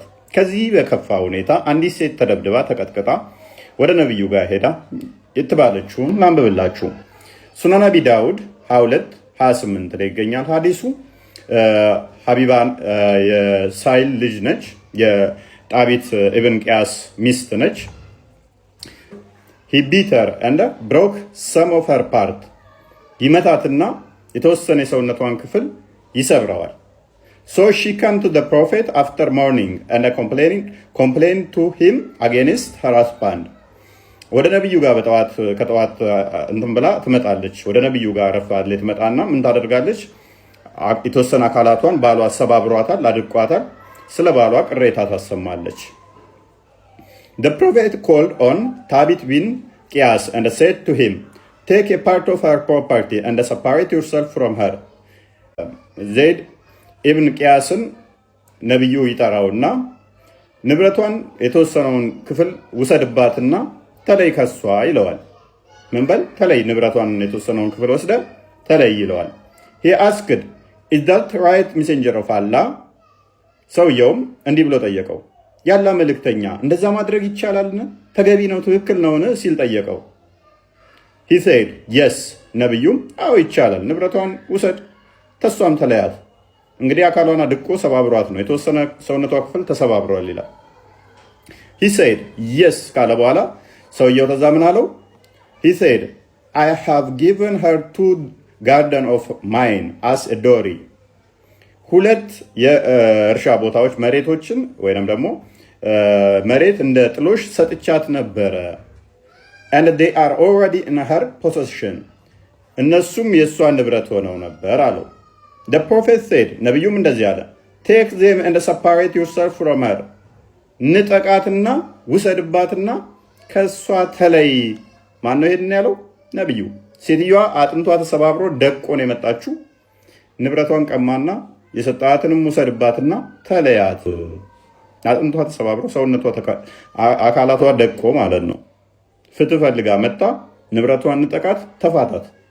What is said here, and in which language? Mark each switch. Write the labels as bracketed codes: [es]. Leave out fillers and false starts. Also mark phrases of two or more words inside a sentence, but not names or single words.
[am] ከዚህ በከፋ ሁኔታ አንዲት ሴት ተደብድባ ተቀጥቅጣ ወደ ነቢዩ ጋር ሄዳ የተባለችውን ላንብብላችሁ። ሱናን አቢ ዳውድ 22:28 ላይ ይገኛል ሀዲሱ። ሀቢባ የሳይል ልጅ ነች፣ የጣቢት ኢብን ቅያስ ሚስት ነች። [en] He beat her and broke some of her part፣ [am] ይመታትና የተወሰነ የሰውነቷን ክፍል ይሰብረዋል። [en] So she came to the prophet after morning and complained to him against her husband. [am] ወደ ነብዩ ጋር ከጠዋት እንትን ብላ ትመጣለች። ወደ ነብዩ ጋር ረፋድ ላይ ትመጣና ምን ታደርጋለች? የተወሰነ አካላቷን ባሏ ሰባብሯታል፣ አድቋታል። ስለ ባሏ ቅሬታ ታሰማለች። [en] The prophet called on Thabit bin Qiyas and said to him, take a part of her property and separate yourself from her. [am] ዘይድ ኢብን ቅያስን ነብዩ ይጠራውና ንብረቷን የተወሰነውን ክፍል ውሰድባትና ተለይ ከሷ ይለዋል። ምን በል ተለይ፣ ንብረቷን የተወሰነውን ክፍል ወስደ ተለይ ይለዋል። [en] he asked, is that right messenger of Allah? [am] ሰውየውም እንዲህ ብሎ ጠየቀው፣ ያላ መልእክተኛ እንደዛ ማድረግ ይቻላልን? ተገቢ ነው? ትክክል ነውን? ሲል ጠየቀው። [en] he said yes። [am] ነብዩም አዎ ይቻላል፣ ንብረቷን ውሰድ፣ ተሷም ተለያት። እንግዲህ አካሏን አድቆ ሰባብሯት ነው፣ የተወሰነ ሰውነቷ ክፍል ተሰባብሯል ይላል። [en] he said yes [am] ካለ በኋላ ሰውየው ተዛ ምን አለው? [en] he said I have given her 2 garden of mine as a dowry። [am] 2 የእርሻ ቦታዎች መሬቶችን ወይንም ደግሞ መሬት እንደ ጥሎሽ ሰጥቻት ነበረ። [en] and they are already in her possession። [am] እነሱም የእሷ ንብረት ሆነው ነበር አለው። [en] The prophet said፣ [am] ነቢዩም እንደዚህ አለ፣ [en] take them and separate yourself from her። [am] ንጠቃትና ውሰድባትና ከእሷ ተለይ። ማን ነው ይሄን ያለው? ነቢዩ። ሴትዮዋ አጥንቷ ተሰባብሮ ደቆን የመጣችው ንብረቷን ቀማና የሰጣትንም ውሰድባትና ተለያት። አጥንቷ ተሰባብሮ ሰውነቷ አካላቷ ደቆ ማለት ነው። ፍትህ ፈልጋ መጣ፣ ንብረቷን ንጠቃት፣ ተፋታት።